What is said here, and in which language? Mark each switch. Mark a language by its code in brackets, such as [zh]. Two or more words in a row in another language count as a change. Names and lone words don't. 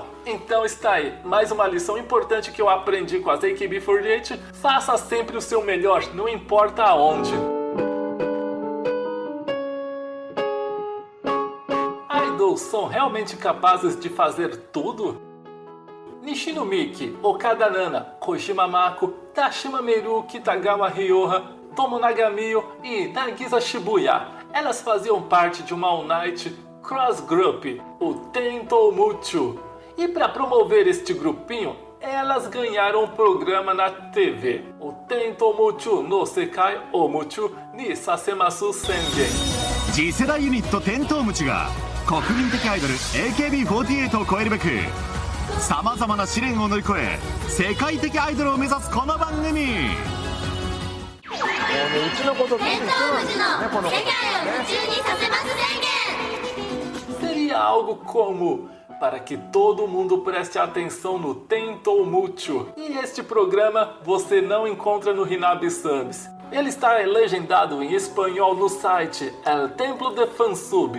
[pt] Então está aí, mais uma lição importante que eu aprendi com as AKB48. Faça sempre o seu melhor, não importa aonde. Idols são realmente capazes de fazer tudo? Nishino Miki, Okada Nana, Kojima Mako, Tashima Meru, Kitagawa Ryoha, Tomo Nagamio e Nagisa Shibuya. Elas faziam parte de uma All Night Cross Group, o Tento Mucho. E para promover este grupinho, elas ganharam um programa na TV, o Tento Mucho no Sekai o Mucho ni Sasemasu Sengen. [ja] 次世代ユニットテントウムチが国民的アイドル AKB48 を超えるべくさまざまな試練を乗り越え世界的アイドルを目指すこの番組。うちのこと聞いてる人なんですね、このことね。 [pt] Seria algo como para que todo mundo preste atenção no Tento Mucho. E este programa você não encontra no Hinabi Subs. Ele está legendado em espanhol no site El Templo de Fansub.